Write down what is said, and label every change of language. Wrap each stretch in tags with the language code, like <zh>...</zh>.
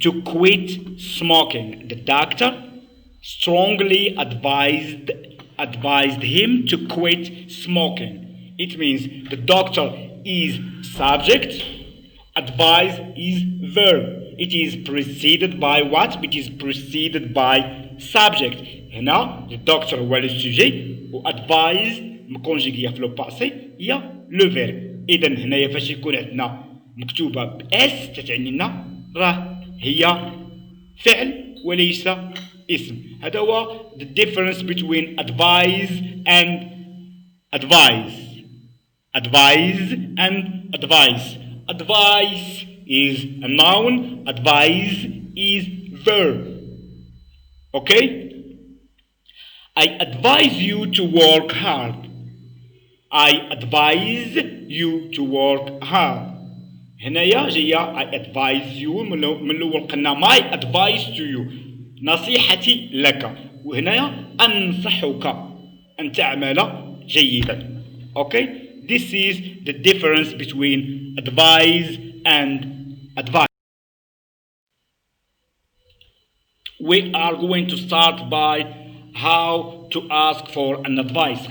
<en>to quit smoking. The doctor strongly advised him to quit smoking. It means the doctor is subject, advise is verb. It is preceded by what? It is preceded by subject.</en> <ar>هنا the doctor هو</ar> <fr>le sujet</fr> <ar>و advise مكونجيغيا في لو باسي هي لو فيرب. إذا هنايا فاش يكون عندنا مكتوبة بإس تتعني لنا راه هي فعل وليس اسم. هذا هو</ar> <en>the difference between advise and advise. Advise and advice. Advice is a noun, advise is verb. Okay? I advise you to work hard. I advise you to work hard.</en> <ar>هنايا جاية</ar> <en>I advise you</en> <ar>من الأول قلنا</ar> <en>my advice to you</en> <ar>نصيحتي لك وهنايا أنصحك أن تعمل جيدا.</ar> <en>Okay? This is the difference between advise and advice. We are going to start by how to ask for an advice.</en>